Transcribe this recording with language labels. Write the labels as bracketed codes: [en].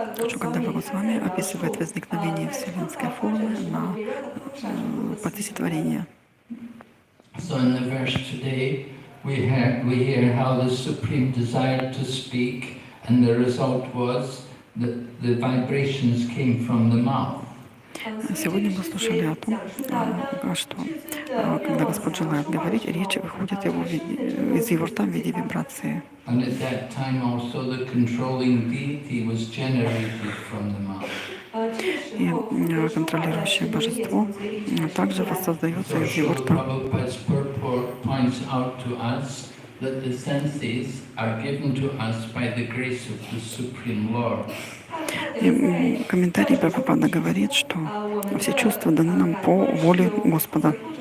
[ru] Шукадева Госвами описывает возникновение вселенской формы на процессе творения. [en] So in the verse today, we hear how the Supreme desired to speak, and the result was that the vibrations came from the mouth. [ru] Сегодня мы слушали о том, что когда Господь желает говорить, речь выходит из его рта в виде вибрации. [en] And at that time also the controlling deity was generated from the mouth. [ru] И контролирующее божество также воссоздается из его рта. [en] Prabhupada's purport points out to us that the senses are given to us by the grace of the Supreme Lord. [ru] И комментарий Прабхупада говорит, что все чувства даны нам по воле Господа.